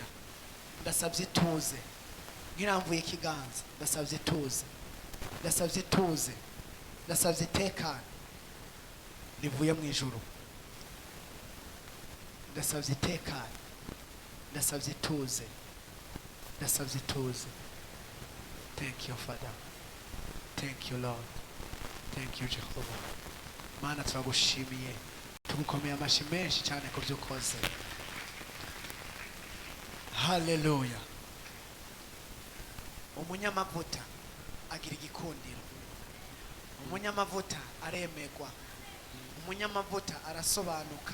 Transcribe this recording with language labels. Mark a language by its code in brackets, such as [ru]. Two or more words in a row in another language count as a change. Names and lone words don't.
[rn] Ndasabye ituze. Nkiramvuye ikiganza. Ndasabye ituze. Ndasabye ituze. Ndasabye itekane rivuye mu ijuru. Ndasabye itekane. Ndasabye ituze. Ndasabye ituze. [en] Thank you, Father. Thank you, Lord. Thank you, Jehovah. [rn] Mana turagushimiye. Tugukomeye amashi menshi cyane ku byo ukoze. Hallelujah. Umunyamavuta agira igikundiro. Umunyamavuta aremegwa. Umunyamavuta arasobanuka.